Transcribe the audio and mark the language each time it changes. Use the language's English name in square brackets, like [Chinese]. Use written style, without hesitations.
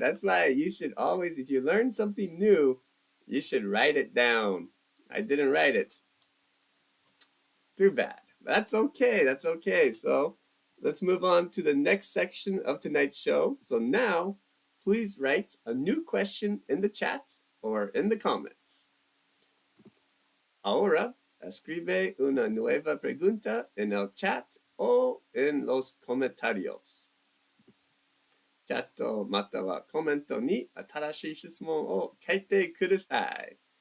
[English] That's why you should always, if you learn something new, you should write it down. I didn't write it. Too bad. That's okay. That's okay. So let's move on to the next section of tonight's show. So now, please write a new question in the chat or in the comments. [Spanish] Ahora, escribe una nueva pregunta en el chat o en los comentarios. [Japanese] チャットまたはコメントに新しい質問を書いてください。